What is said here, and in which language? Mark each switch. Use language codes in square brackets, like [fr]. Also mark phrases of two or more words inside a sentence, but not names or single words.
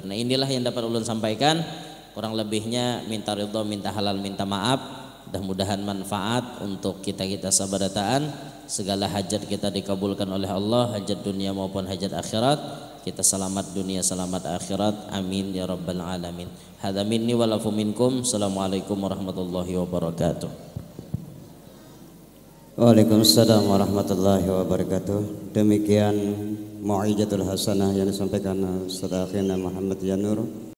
[bjn] Nah inilah yang dapat ulun sampaikan, kurang lebihnya minta ridho, minta halal, minta maaf. Mudah-mudahan manfaat untuk kita sabarataan. Segala hajat kita dikabulkan oleh Allah, hajat dunia maupun hajat akhirat. Kita selamat dunia, selamat akhirat. [ar] آمين يا رب العالمين. هذا مني والعفو منكم. السلام عليكم ورحمة الله وبركاته. وعليكم السلام ورحمة الله وبركاته. [id] Demikian [ar] موعظة الحسنة [id] yang disampaikan Ustaz Akhina Muhammad Yanur.